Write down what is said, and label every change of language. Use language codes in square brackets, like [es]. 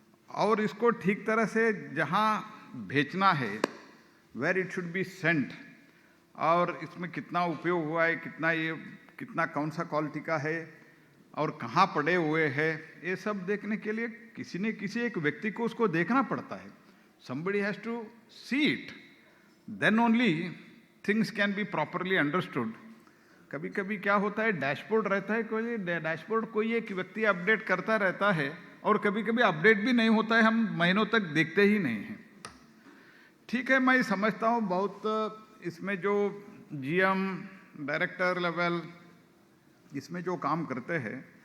[hi] और इसको ठीक तरह से जहाँ भेजना है, [en] where it should be sent, [hi] और इसमें कितना उपयोग हुआ है, कितना कौन सा क्वालिटी का है और कहाँ पड़े हुए हैं, ये सब देखने के लिए किसी एक व्यक्ति को उसको देखना पड़ता है। [en] somebody has to see it, then only things can be properly understood. [hi] कभी कभी क्या होता है, डैशबोर्ड रहता है, कोई डैशबोर्ड कोई एक व्यक्ति अपडेट करता रहता है, और कभी कभी अपडेट भी नहीं होता है, हम महीनों तक देखते ही नहीं हैं। ठीक है, मैं समझता हूँ बहुत इसमें जो GM डायरेक्टर लेवल इसमें जो काम करते हैं,